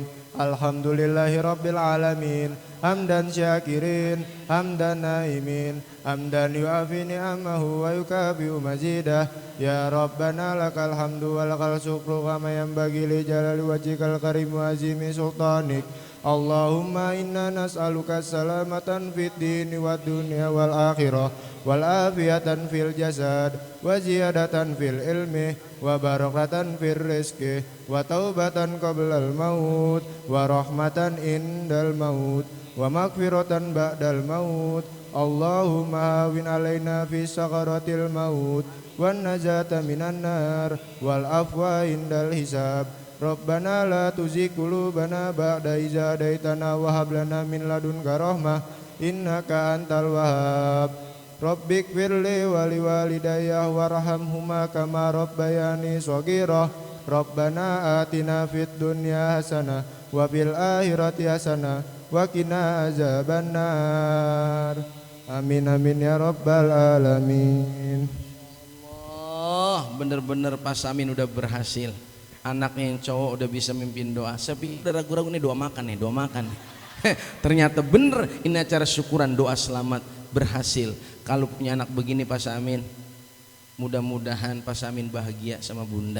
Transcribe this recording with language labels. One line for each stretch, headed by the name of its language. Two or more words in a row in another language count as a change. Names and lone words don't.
Arabic: الحمد لله رب العالمين. حمدا شاكرين، حمدا ناعمين، حمدا يوافي نعمه ويكافئ مزيده. يا ربنا لك الحمد ولك الشكر كما ينبغي لجلال وجهك الكريم وعظيم سلطانك. اللهم إنا نسألك سلامة في الدين والدنيا والآخرة والعافية في الجسد وزيادة في العلم وبركة في الرزق وتوبة قبل الموت ورحمة عند الموت ومغفرة بعد الموت. اللهم هون علينا في سكرات الموت والنجاة من النار والعفو عند الحساب. ربنا لا تزغ قلوبنا بعد إذ هديتنا وهب لنا من لدنك رحمة إنك أنت الوهاب. رب اغفر لي ولوالدي وارحمهما كما ربياني صغيرا. ربنا آتنا في الدنيا حسنة وفي الآخرة حسنة وقنا عذاب النار. آمين آمين يا رب العالمين.
Indonesian: Allah, bener-bener Pak Samin udah berhasil. Anaknya yang cowok udah bisa mimpin doa. Saya pikir udah ragu-ragu nih, doa makan nih, doa makan nih. Ternyata bener ini acara syukuran doa selamat berhasil. Kalau punya anak begini Pak Samin, mudah-mudahan Pak Samin bahagia sama bunda.